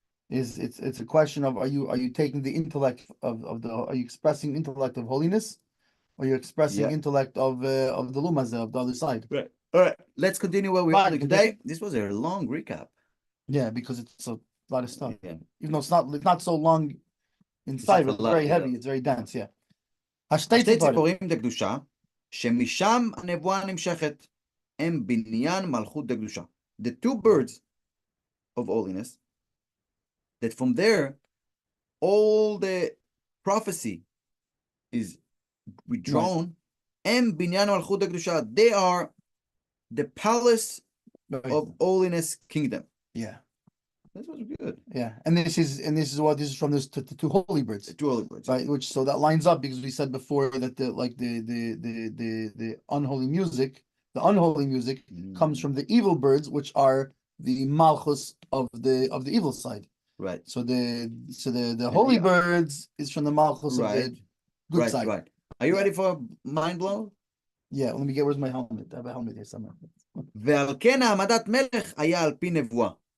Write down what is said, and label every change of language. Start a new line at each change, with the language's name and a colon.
English: It's a question of are you taking the intellect of the, are you expressing intellect of holiness, or you're expressing intellect of the Lumazah, of the other side. Right. All right. Let's continue where we are today. This was a long recap. Yeah, because it's a lot of stuff. Yeah. Even though it's not so long inside, but it's very heavy. It's very dense. Yeah.
Hebrew: השתי ציפורים דקדושה, שמשם הנבואה נמשכת, הם בניין מלכות דקדושה.
English: The two birds of holiness, that from there, all the prophecy is withdrawn,
Hebrew: הם בניין מלכות דקדושה.
English: They are the palace of holiness kingdom. Yeah. This was good. Yeah, and this is from this to two holy birds. The two holy birds, right? Which so that lines up because we said before that the unholy music, comes from the evil birds, which are the malchus of the evil side. Right. So the holy birds is from the malchus of the good side. Right. Are you ready for mind blow? Yeah. Let me get. Where's my helmet? I have a helmet here somewhere.
Hebrew: ועל כן העמדת מלך היה על פי נבואה.